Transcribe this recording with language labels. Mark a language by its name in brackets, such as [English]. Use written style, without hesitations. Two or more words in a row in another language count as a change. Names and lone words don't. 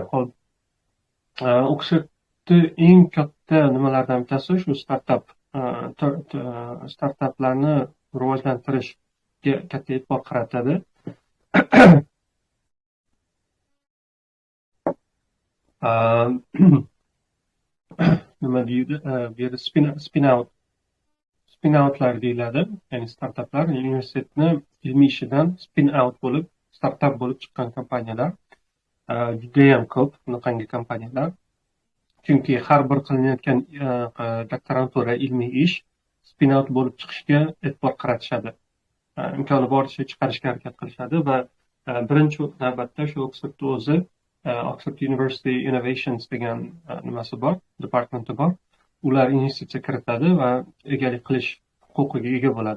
[Uzbek] Hop, o'qishni eng katta nimalardan bittasi shu startaplarni rivojlantirishga katta e'tibor qaratadi. Nima deydi? Bu yerda [English] spin outlar [Uzbek] deyiladi. Ya'ni startaplar universitetni ilmiy ishidan [English] spin out [Uzbek] bo'lib, startup bo'lib chiqqan kompaniyalar. Judayam ko'p bunaqangi kompaniyalar. Chunki har bir qilinayotgan doktorantura ilmiy ish [English] spin out [Uzbek] bo'lib chiqishga e'tibor qaratishadi. Imkoni boricha chiqarishga harakat qilishadi va birinchi navbatda shu Oxford o'zi Oxford University Innovations degan nimasi bor, departamenti bor. Ular institutga kiritadi va egalik qilish huquqiga ega bo'ladi.